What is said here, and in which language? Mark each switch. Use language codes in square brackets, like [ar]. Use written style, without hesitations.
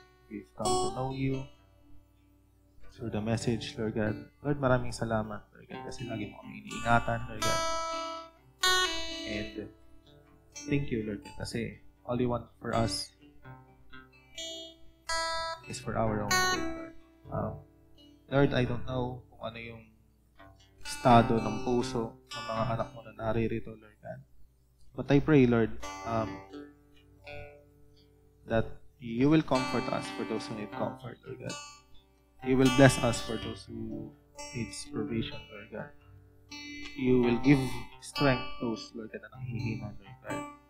[en] We've come to know you through the message, Lord God. [tl] Lord, maraming salamat, Lord God, kasi lagi mo kami iniingatan, Lord God. [en] And thank you, Lord, kasi all you want for us is for our own good, Lord. [tl] Lord, [en] I don't know [tl] kung ano yung estado ng puso ng mga anak mo na naririto, Lord God. [en] But I pray, Lord, that you will comfort us for those who need comfort, Lord God. You will bless us for those who need provision, Lord God. You will give strength to those, Lord God, [tl] na nanghihina, [en] Lord God.